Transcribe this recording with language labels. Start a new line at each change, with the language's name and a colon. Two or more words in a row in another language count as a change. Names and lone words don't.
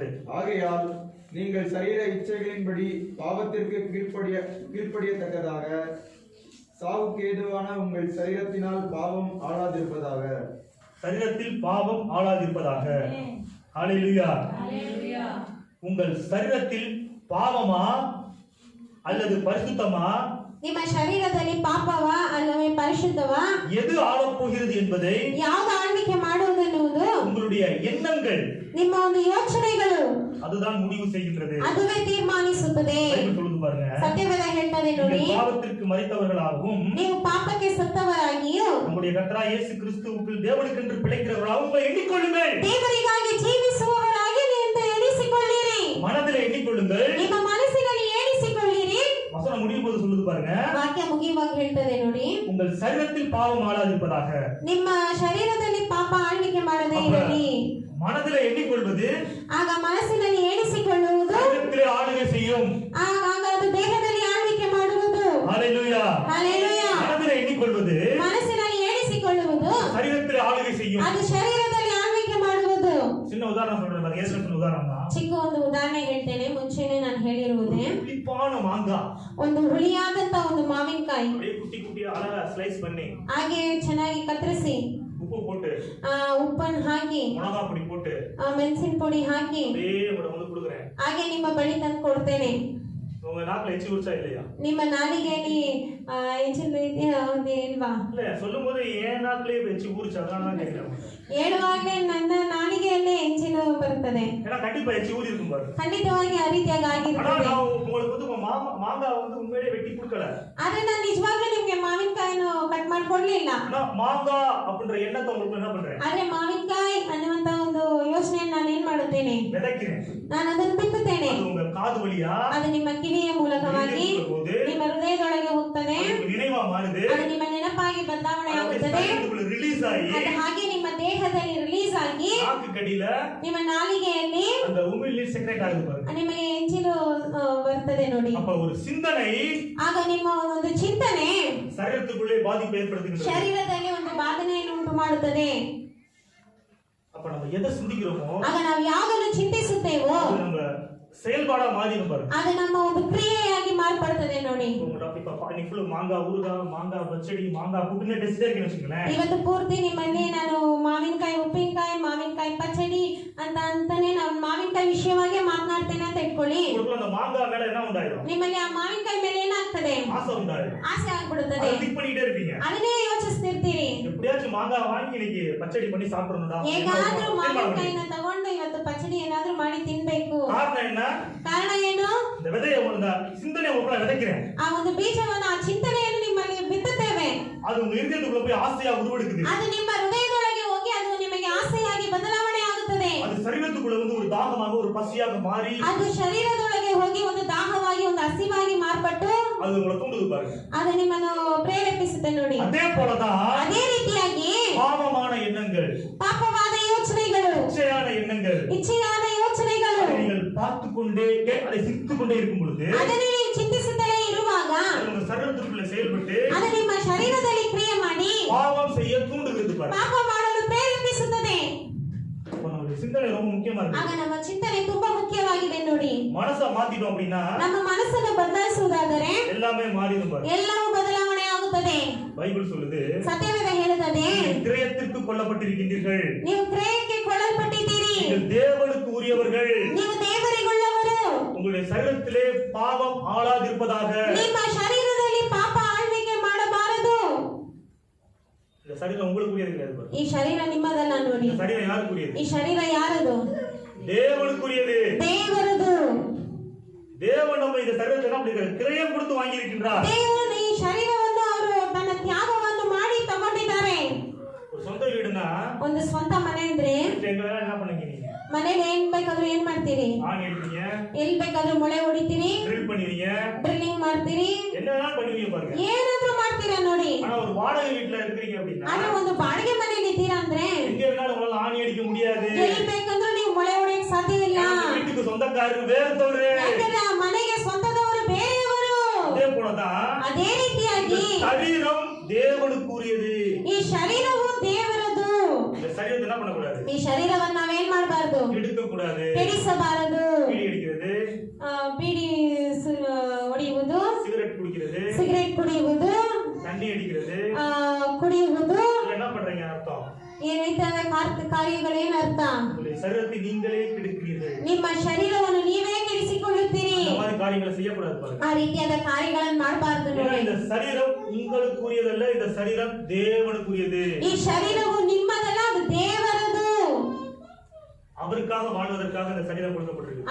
Tamil: ஆகையால் நீங்கள் சரீர இச்சைகளின்படி பாவத்திற்கு கீழ்ப்படியத்தக்கதாக சாவுக்கு ஏதுவான உங்கள் சரீரத்தினால் பாவம் ஆளாதிருப்பதாக. சரீரத்தில் பாவம் ஆளாதிருப்பதாக. ஹல்லேலூயா. உங்கள் சரீரத்தில் பாவமா அல்லது பரிசுத்தமா,
Kannada: ನಿಮ್ಮ ಶರೀರದಲ್ಲಿ ಪಾಪವಾ ಅಲ್ಲವೇ ಪರಿಶುದ್ಧವಾ,
Tamil: எது ஆளப்போகிறது என்பதை
Kannada: ಯಾವುದು ಆಳ್ವಿಕೆ ಮಾಡುವುದೆನ್ನುವುದು
Tamil: உங்களுடைய எண்ணங்கள்,
Kannada: ನಿಮ್ಮ ಒಂದು ಯೋಚನೆಗಳು
Tamil: அதுதான் முடிவு செய்கின்றது.
Kannada: ಅದುವೇ ತೀರ್ಮಾನಿಸುತ್ತದೆ.
Tamil: பைபிள் சொல்லுது பாருங்க.
Kannada: ಸತ್ಯವೇದ ಹೇಳ್ತದೆ ನೋಡಿ,
Tamil: நீங்கள் பாவத்திற்கு மரித்தவர்களாகவும்
Kannada: ನೀವು ಪಾಪಕ್ಕೆ ಸತ್ತವರಾಗಿಯೂ
Tamil: நம்முடைய கர்த்தராகிய இயேசு கிறிஸ்துவுக்குள் தேவனுக்கென்று பிழைக்கிறவர்களாகவும் உங்களை எண்ணிக்கொள்ளுங்கள்.
Kannada: ದೇವರಿಗಾಗಿ ಜೀವಿಸುವವರಾಗಿ ನೀವು ಎಣಿಸಿಕೊಳ್ಳಿರಿ.
Tamil: மனதில் எண்ணிக்கொள்ளுங்கள்.
Kannada: ನಿಮ್ಮ ಮನಸ್ಸಿನಲ್ಲಿ ಎಣಿಸಿಕೊಳ್ಳಿರಿ.
Tamil: வசனம் முடியும் போது சொல்லுது பாருங்க,
Kannada: ವಾಕ್ಯ ಮುಗಿಯುವಾಗ ಹೇಳ್ತದೆ ನೋಡಿ,
Tamil: உங்கள் சரீரத்தில் பாவம் ஆளாதிருப்பதாக.
Kannada: ನಿಮ್ಮ ಶರೀರದಲ್ಲಿ ಪಾಪ ಆಳ್ವಿಕೆ ಮಾಡದೇ ಇರಲಿ.
Tamil: மனதில் எண்ணிக்கொள்வது
Kannada: ಆಗ ಮನಸ್ಸಿನಲ್ಲಿ ಎಣಿಸಿಕೊಳ್ಳುವುದು
Tamil: சரீரத்திலே ஆளுகை செய்யும்.
Kannada: ಆಗ ಅದು ದೇಹದಲ್ಲಿ ಆಳ್ವಿಕೆ ಮಾಡುವುದು.
Tamil: ஹல்லேலூயா.
Kannada: ಹಲ್ಲೆಲೂಯಾ.
Tamil: மனதில் எண்ணிக்கொள்வது
Kannada: ಮನಸ್ಸಿನಲ್ಲಿ ಎಣಿಸಿಕೊಳ್ಳುವುದು
Tamil: சரீரத்திலே ஆளுகை செய்யும்.
Kannada: ಅದು ಶರೀರದಲ್ಲಿ ಆಳ್ವಿಕೆ ಮಾಡುವುದು.
Tamil: சின்ன உதாரணம் சொல்றேன் பாருங்க. ஏற்கனவே உதாரணம் தான்.
Kannada: ಚಿಕ್ಕ ಒಂದು ಉದಾಹರಣೆ ಹೇಳ್ತೇನೆ. ಮುಂಚೆನೆ ನಾನು ಹೇಳಿರುವುದೇ,
Tamil: புளிப்பான மாங்காய்
Kannada: ಒಂದು ಹುಳಿಯಾದಂತ ಒಂದು ಮಾವಿನಕಾಯಿ
Tamil: அப்படியே குட்டி குட்டியா அழகா ஸ்லைஸ் பண்ணி
Kannada: ಹಾಗೆ ಚೆನ್ನಾಗಿ ಕತ್ತರಿಸಿ
Tamil: உப்பு போட்டு
Kannada: ಉಪ್ಪನ್ನು ಹಾಕಿ
Tamil: மிளகா பொடி போட்டு
Kannada: ಮೆಣಸಿನ ಪುಡಿ ಹಾಕಿ
Tamil: அப்படியே உங்களோட வந்து கொடுக்குறேன்.
Kannada: ಹಾಗೆ ನಿಮ್ಮ ಬಳಿ ತಂದು ಕೊಡ್ತೇನೆ.
Tamil: உங்க நாக்குல எச்சி ஊர்ச்சா இல்லையா?
Kannada: ನಿಮ್ಮ ನಾಲಿಗೆಯಲ್ಲಿ ಹೆಚ್ಚಿನ ಇದೆಯಾ ಇಲ್ವಾ?
Tamil: இல்ல, சொல்லும் போது ஏன் நாக்குலயே எச்சி ஊர்ச்சா, அதனால தான் கேட்கிறேன்.
Kannada: ಹೇಳುವಾಗಲೇ ನನ್ನ ನಾಲಿಗೆಯಲ್ಲೇ ಹೆಂಚಿನ ಬರುತ್ತದೆ.
Tamil: ஏன்னா கண்டிப்பா எச்சி ஊறி இருக்கும் பாரு.
Kannada: ಖಂಡಿತವಾಗಿ ಆ ರೀತಿಯಾಗಿ
Tamil: ஆனா
Kannada: ಆಗಿರುತ್ತದೆ.
Tamil: நான் உங்களுக்கு வந்து மாங்காய் வந்து உண்மையிலே வெட்டி கொடுக்கல.
Kannada: ಆದ್ರೆ ನಾನು ನಿಜವಾಗ್ಲೂ ನಿಮ್ಗೆ ಮಾವಿನಕಾಯಿನ ಕಟ್ ಮಾಡ್ಕೊಡ್ಲಿಲ್ಲ.
Tamil: ஆனா மாங்காய் அப்படின்ற எண்ணத்தை உங்களுக்கு என்ன பண்றேன்?
Kannada: ಆದ್ರೆ ಮಾವಿನಕಾಯಿ ಅನ್ನುವಂತ ಒಂದು ಯೋಚನೆಯನ್ನು ನಾನು ಏನ್ ಮಾಡುತ್ತೇನೆ?
Tamil: விதைக்கிறேன்.
Kannada: ನಾನು ಅದನ್ನು ಬಿತ್ತುತ್ತೇನೆ.
Tamil: அது உங்க காது வழியா
Kannada: ಅದು ನಿಮ್ಮ ಕಿವಿಯ ಮೂಲಕವಾಗಿ ನಿಮ್ಮ ಹೃದಯದೊಳಗೆ ಹೋಗ್ತದೆ.
Tamil: நினைவா மாறுது.
Kannada: ಅದು ನಿಮ್ಮ ನೆನಪಾಗಿ ಬದಲಾವಣೆ ಆಗುತ್ತದೆ. ರಿಲೀಸ್ ಆಗಿ ಅದು ಹಾಗೆ ನಿಮ್ಮ ದೇಹದಲ್ಲಿ ರಿಲೀಸ್ ಆಗಿ
Tamil: நாக்கு கடியில
Kannada: ನಿಮ್ಮ ನಾಲಿಗೆಯಲ್ಲಿ
Tamil: அந்த உமிழ்நீர் செக்ரெட் ஆகுது பாருங்க.
Kannada: ನಿಮಗೆ ಹೆಂಚಿಲು ಬರ್ತದೆ ನೋಡಿ.
Tamil: அப்ப ஒரு சிந்தனை
Kannada: ಆಗ ನಿಮ್ಮ ಒಂದು ಚಿಂತನೆ
Tamil: சரீரத்துக்குள்ளே பாதிப்பு ஏற்படுத்துகிறது.
Kannada: ಶರೀರದಲ್ಲಿ ಒಂದು ಬಾಧನೆಯನ್ನು ಉಂಟು ಮಾಡುತ್ತದೆ.
Tamil: அப்ப நம்ம எதை சிந்திக்கிறோமோ
Kannada: ಆಗ ನಾವು ಯಾವುದನ್ನು ಚಿಂತಿಸುತ್ತೇವೋ
Tamil: அது நம்ம செயல்பாடா மாறிடும் பாருங்க.
Kannada: ಅದು ನಮ್ಮ ಒಂದು ಕ್ರಿಯೆಯಾಗಿ ಮಾರ್ಪಡುತ್ತದೆ ನೋಡಿ.
Tamil: இன்னைக்கு ஃபுல் மாங்காய் ஊறுகாய், மாங்காய் பச்சடி, மாங்காய் புட்டுனே டெஸ்ட் இருக்கேன்னு வச்சுக்கோங்களேன்.
Kannada: ಇವತ್ತು ಪೂರ್ತಿ ನಿಮ್ಮಲ್ಲಿ ನಾನು ಮಾವಿನಕಾಯಿ ಉಪ್ಪಿನಕಾಯಿ, ಮಾವಿನಕಾಯಿ ಪಚ್ಚಡಿ ಅಂತಾನೆ ನಾನು ಮಾವಿನಕಾಯಿ ವಿಷಯವಾಗಿ ಮಾತನಾಡ್ತೇನೆ ಅಂತ ಇಟ್ಕೊಳ್ಳಿ.
Tamil: அந்த மாங்காய் மேல என்ன உண்டாயிடும்?
Kannada: ನಿಮ್ಮಲ್ಲಿ ಆ ಮಾವಿನಕಾಯಿ ಮೇಲೆ ಏನಾಗ್ತದೆ?
Tamil: ஆசை உண்டாயிடும்.
Kannada: ಆಸೆ ಆಗ್ಬಿಡುತ್ತದೆ.
Tamil: அதை திங்க் பண்ணிட்டே இருப்பீங்க.
Kannada: ಅದನ್ನೇ ಯೋಚಿಸ್ತಿರ್ತೀರಿ.
Tamil: எப்படியாச்சும் மாங்காய் வாங்கி இன்னைக்கு பச்சடி பண்ணி சாப்பிடணும்டா.
Kannada: ಹೇಗಾದ್ರೂ ಮಾವಿನಕಾಯಿನ ತಗೊಂಡು ಇವತ್ತು ಪಚ್ಚಡಿ ಏನಾದ್ರೂ ಮಾಡಿ ತಿನ್ಬೇಕು.
Tamil: காரணம் என்ன?
Kannada: ಕಾರಣ ಏನು?
Tamil: இந்த விதையை இந்த சிந்தனை உங்களை விதைக்கிறேன்.
Kannada: ಆ ಒಂದು ಬೀಜವನ್ನು, ಆ ಚಿಂತನೆಯನ್ನು ನಿಮ್ಮಲ್ಲಿ ಬಿತ್ತುತ್ತೇವೆ.
Tamil: அது உங்க இதயத்துக்குள்ள போய் ஆசையா உருவெடுக்குது.
Kannada: ಅದು ನಿಮ್ಮ ಹೃದಯದೊಳಗೆ ಹೋಗಿ ಅದು ನಿಮಗೆ ಆಸೆಯಾಗಿ ಬದಲಾವಣೆ ಆಗುತ್ತದೆ.
Tamil: அது சரீரத்துக்குள்ள வந்து ஒரு தாகமாக, ஒரு பசியாக மாறி
Kannada: ಅದು ಶರೀರದೊಳಗೆ ಹೋಗಿ ಒಂದು ದಾಹವಾಗಿ, ಒಂದು ಹಸಿವಾಗಿ ಮಾರ್ಪಟ್ಟು
Tamil: அது உங்களை தூண்டுது பாருங்க.
Kannada: ಅದು ನಿಮ್ಮನ್ನು ಪ್ರೇರೇಪಿಸುತ್ತೆ ನೋಡಿ.
Tamil: அதே போலதான்
Kannada: ಅದೇ ರೀತಿಯಾಗಿ
Tamil: பாவமான எண்ணங்கள்,
Kannada: ಪಾಪವಾದ ಯೋಚನೆಗಳು,
Tamil: இச்சையான எண்ணங்கள்,
Kannada: ಇಚ್ಛೆಯಾದ ಯೋಚನೆಗಳು
Tamil: நீங்கள் பார்த்து கொண்டே அதை சித்து கொண்டே இருக்கும் பொழுது
Kannada: ಅದನ್ನು ನೀವು ಚಿಂತಿಸುತ್ತಲೇ ಇರುವಾಗ
Tamil: உங்க சரீரத்துக்குள்ள செயல்பட்டு
Kannada: ಅದು ನಿಮ್ಮ ಶರೀರದಲ್ಲಿ ಕ್ರಿಯೆ ಮಾಡಿ
Tamil: பாவம் செய்ய தூண்டுகிறது பாருங்க.
Kannada: ಪಾಪ ಮಾಡಲು ಪ್ರೇರೇಪಿಸುತ್ತದೆ.
Tamil: அப்ப நம்மளுடைய சிந்தனை ரொம்ப முக்கியமா
Kannada: ಆಗ
Tamil: இருக்கு.
Kannada: ನಮ್ಮ ಚಿಂತನೆ ತುಂಬಾ ಮುಖ್ಯವಾಗಿದೆ ನೋಡಿ.
Tamil: மனசை மாத்திட்டோம் அப்படின்னா
Kannada: ನಮ್ಮ ಮನಸ್ಸನ್ನು ಬದಲಾಯಿಸುವುದಾದರೆ
Tamil: எல்லாமே மாறிடும் பாருங்க.
Kannada: ಎಲ್ಲವೂ ಬದಲಾವಣೆ ಆಗುತ್ತದೆ.
Tamil: பைபிள் சொல்லுது,
Kannada: ಸತ್ಯವೇದ ಹೇಳುತ್ತದೆ,
Tamil: கிரயத்திற்கு கொல்லப்பட்டிருக்கின்றீர்கள்,
Kannada: ನೀವು ಕ್ರಯಕ್ಕೆ ಕೊಳ್ಳಲ್ಪಟ್ಟಿದ್ದೀರಿ,
Tamil: நீங்கள் தேவனுக்கு உரியவர்கள்,
Kannada: ನೀವು ದೇವರಿಗುಳ್ಳವರು,
Tamil: உங்களுடைய சரீரத்திலே பாவம் ஆளாதிருப்பதாக.
Kannada: ನಿಮ್ಮ ಶರೀರದಲ್ಲಿ ಪಾಪ ಆಳ್ವಿಕೆ ಮಾಡಬಾರದು.
Tamil: இந்த சரீரம் உங்களுக்கு உரியது கிடையாது பாருங்க.
Kannada: ಈ ಶರೀರ ನಿಮ್ಮದಲ್ಲ ನೋಡಿ.
Tamil: இந்த சரீரம் யாருக்கு உரியது?
Kannada: ಈ ಶರೀರ ಯಾರದು?
Tamil: தேவனுக்குரியது.
Kannada: ದೇವರದು.
Tamil: தேவன் நம்ம இந்த சரீரத்தை என்ன பண்ணிருக்காரு? கிரயம் கொடுத்து வாங்கி இருக்கின்றார்.
Kannada: ದೇವರು ಈ ಶರೀರವನ್ನು ಅವರು ತನ್ನ ತ್ಯಾಗವನ್ನು ಮಾಡಿ ತಗೊಂಡಿದ್ದಾರೆ.
Tamil: ஒரு சொந்த வீடுனா
Kannada: ಒಂದು ಸ್ವಂತ ಮನೆ ಅಂದ್ರೆ
Tamil: எங்க வேணா என்ன பண்ணுவீங்க நீங்க?
Kannada: ಮನೇಲಿ ಏನ್ ಬೇಕಾದ್ರೂ ಏನ್ ಮಾಡ್ತೀರಿ?
Tamil: ஆணி அடிப்பீங்க,
Kannada: ಎಲ್ ಬೇಕಾದ್ರೂ ಮೊಳೆ ಹೊಡಿತೀರಿ,
Tamil: ட்ரில் பண்ணுவீங்க,
Kannada: ಡ್ರಿಲ್ಲಿಂಗ್ ಮಾಡ್ತೀರಿ,
Tamil: என்ன வேணா பண்ணுவீங்க பாருங்க.
Kannada: ಏನಾದ್ರೂ ಮಾಡ್ತೀರಾ ನೋಡಿ.
Tamil: ஆனா ஒரு வாடகை வீட்டுல இருக்கிறீங்க அப்படின்னா
Kannada: ಆದ್ರೆ ಒಂದು ಬಾಡಿಗೆ ಮನೆಯಲ್ಲಿ ಇದ್ದೀರಾ ಅಂದ್ರೆ
Tamil: எங்க வேணாலும் உங்களால ஆணி அடிக்க முடியாது.
Kannada: ಎಲ್ಲಿ ಬೇಕಂದ್ರೂ ನೀವು ಮೊಳೆ ಹೊಡೆಯಕ್ ಸಾಧ್ಯವಿಲ್ಲ.
Tamil: அந்த வீட்டுக்கு சொந்தக்காரரு வேறத்தவரு.
Kannada: ಯಾಕಂದ್ರೆ ಆ ಮನೆಗೆ ಸ್ವಂತದವರು ಬೇರೆಯವರು.
Tamil: அதே போலதான்
Kannada: ಅದೇ ರೀತಿಯಾಗಿ
Tamil: சரீரம் தேவனுக்குரியது.
Kannada: ಈ ಶರೀರವು ದೇವರದು.
Tamil: இந்த சரீரத்தை என்ன பண்ணக்கூடாது?
Kannada: ಈ ಶರೀರವನ್ನು ನಾವೇನ್ ಮಾಡಬಾರದು?
Tamil: எடுக்க கூடாது.
Kannada: ಕೆಡಿಸಬಾರದು.
Tamil: பீடி அடிக்கிறது,
Kannada: ಬೀಡಿ ಹೊಡೆಯುವುದು,
Tamil: சிகரெட் குடிக்கிறது,
Kannada: ಸಿಗರೇಟ್ ಕುಡಿಯುವುದು,
Tamil: தண்ணி அடிக்கிறது,
Kannada: ಕುಡಿಯುವುದು,
Tamil: இதெல்லாம் என்ன பண்றீங்க அர்த்தம்?
Kannada: ಏನೈತೆ ಕಾರ್ಯಗಳೇನ್ ಅರ್ಥ?
Tamil: உங்களுடைய சரீரத்தை நீங்களே கெடுக்கிறீர்கள்.
Kannada: ನಿಮ್ಮ ಶರೀರವನ್ನು ನೀವೇ ಕೆಡಿಸಿಕೊಳ್ಳುತ್ತೀರಿ.
Tamil: இந்த மாதிரி காரியங்களை செய்யக்கூடாது பாருங்க.
Kannada: ಆ ರೀತಿಯಾದ ಕಾರ್ಯಗಳನ್ನು ಮಾಡಬಾರದು
Tamil: ஏன்னா
Kannada: ನೋಡಿ.
Tamil: இந்த சரீரம் உங்களுக்குரியதல்ல, இந்த சரீரம் தேவனுக்குரியது.
Kannada: ಈ ಶರೀರವು ನಿಮ್ಮದಲ್ಲ, ಅದು ದೇವರದು.
Tamil: அவருக்காக வாழ்வதற்காக இந்த சரீரம் கொடுக்கப்பட்டிருக்கு.